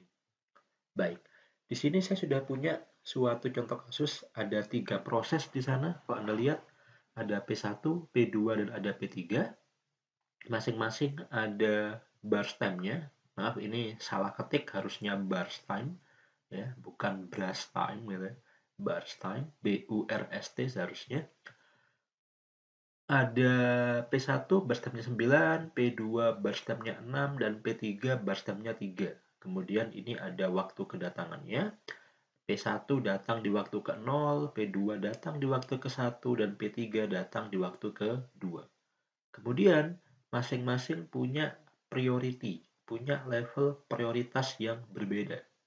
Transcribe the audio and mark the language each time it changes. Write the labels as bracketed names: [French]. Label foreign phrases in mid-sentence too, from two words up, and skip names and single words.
[Indonesian] Baik, di sini saya sudah punya suatu contoh kasus, ada 3 proses di sana. Kalau Anda lihat, ada P1, P2, dan ada P3. Masing-masing ada [English] burst time- [Indonesian] nya. Maaf, ini salah ketik, harusnya [English] burst time, [Indonesian] ya, bukan [English] burst time, [Indonesian] gitu. [English] Burst time, [Indonesian] BURST seharusnya. Ada P1 [English] burst time- [Indonesian] nya 9, P2 [English] burst time- [Indonesian] nya 6, dan P3 [English] burst time- [Indonesian] nya 3. Kemudian ini ada waktu kedatangannya. P1 datang di waktu ke-0, P2 datang di waktu ke-1, dan P3 datang di waktu ke-2. Kemudian, masing-masing punya priority, punya level prioritas yang berbeda.